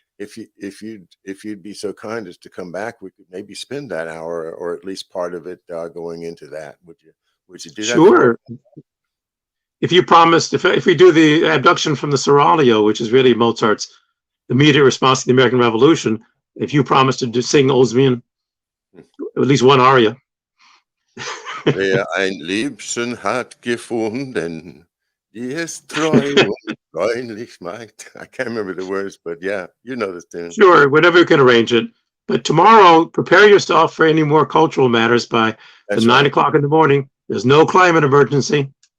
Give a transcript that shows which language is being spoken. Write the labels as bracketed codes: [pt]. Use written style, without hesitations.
[en] If you'd be so kind as to come back, we could maybe spend that hour or at least part of it going into that. Would you do that? Sure. If you promised, if we do the abduction from the Seraglio, which is really Mozart's immediate response to the American Revolution, if you promised to sing Osmian, at least one aria. [de] Wer ein Liebchen hat gefunden, die es treu und freundlich macht. [en] I can't remember the words, but yeah, you know this tune. Sure, whenever you can arrange it. But tomorrow, prepare yourself for any more cultural matters by 9 o'clock in the morning. There's no climate emergency.